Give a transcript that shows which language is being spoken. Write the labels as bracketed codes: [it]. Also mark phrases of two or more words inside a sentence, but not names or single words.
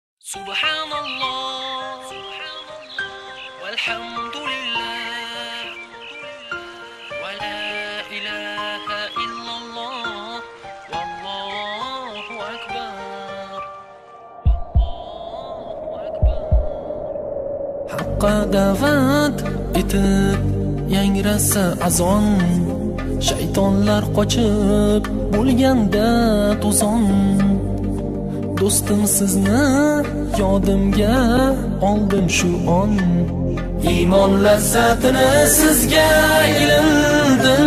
[ar] سبحان الله والحمد لله ولا إله إلا الله والله أكبر والله أكبر. [uz] Haqqa da'vat etib yangrasa azon, shaytonlar qochib bo'lganda to'zon. Do'stim sizni yodimga oldim shu on, iymon lazzatini sizga ilindim.